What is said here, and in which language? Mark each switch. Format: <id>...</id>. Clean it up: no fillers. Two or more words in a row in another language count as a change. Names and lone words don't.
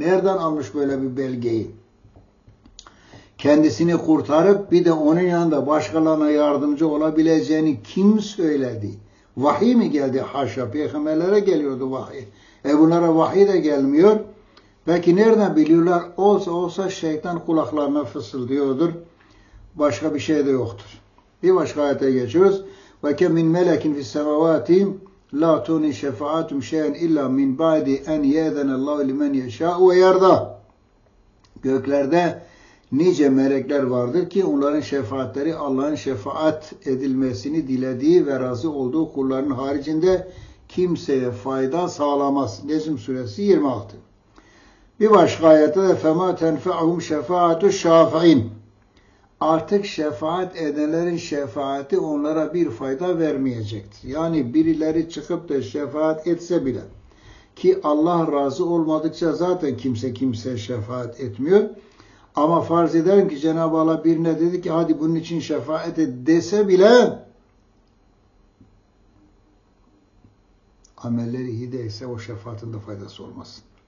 <tr>Nereden almış böyle bir belgeyi? Kendisini kurtarıp bir de onun yanında başkalarına yardımcı olabileceğini kim söyledi? Vahiy mi geldi? Haşa, peygamberlere geliyordu vahiy. Bunlara vahiy de gelmiyor. Belki nereden biliyorlar? Olsa şeytan kulaklarına fısıldıyordur. Başka bir şey de yoktur. Bir başka ayete geçiyoruz.</tr> <ar>وَكَمْ مِنْ مَلَكٍ فِي السَّمَوَاتِ لَا تُغْنِي شَفَاعَتُهُمْ شَيْئًا إِلَّا مِنْ بَعْدِ أَنْ يَأْذَنَ اللّٰهُ لِمَنْ يَشَاءُ وَيَرْضَى.</ar> <tr>Göklerde nice melekler vardır ki onların şefaatleri Allah'ın şefaat edilmesini dilediği ve razı olduğu kulların haricinde kimseye fayda sağlamaz. Necm suresi 26. Bir başka ayette de</tr> <ar>فَمَا تَنْفَعُهُمْ شَفَاعَةُ الشَّافِعِينَ.</ar> <tr>Artık şefaat edenlerin şefaati onlara bir fayda vermeyecektir. Yani birileri çıkıp da şefaat etse bile ki Allah razı olmadıkça zaten kimse şefaat etmiyor. Ama farz edelim ki Cenab-ı Allah birine dedi ki hadi bunun için şefaat et dese bile amelleri iyi değilse o şefaatin de faydası olmaz.</tr>